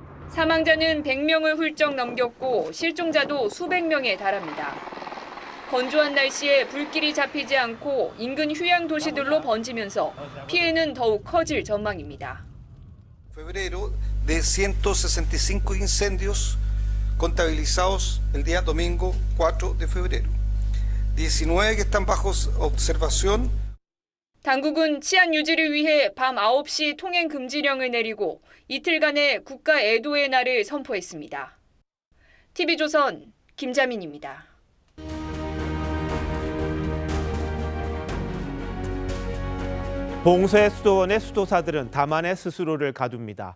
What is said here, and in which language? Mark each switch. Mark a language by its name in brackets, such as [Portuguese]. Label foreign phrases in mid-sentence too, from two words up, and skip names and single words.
[Korean] 사망자는 100명을 훌쩍 넘겼고 실종자도 수백 명에 달합니다. 건조한 날씨에 불길이 잡히지 않고 인근 휴양 도시들로 번지면서 피해는 더욱 커질 전망입니다. [Spanish] Febrero de 165 incendios contabilizados el día domingo 4 de febrero. 19 que están bajo observación. [Korean] 당국은 치안 유지를 위해 밤 9시 통행 금지령을 내리고 이틀간의 국가 애도의 날을 선포했습니다. TV조선 김자민입니다. 봉쇄 수도원의 수도사들은 다만의 스스로를 가둡니다.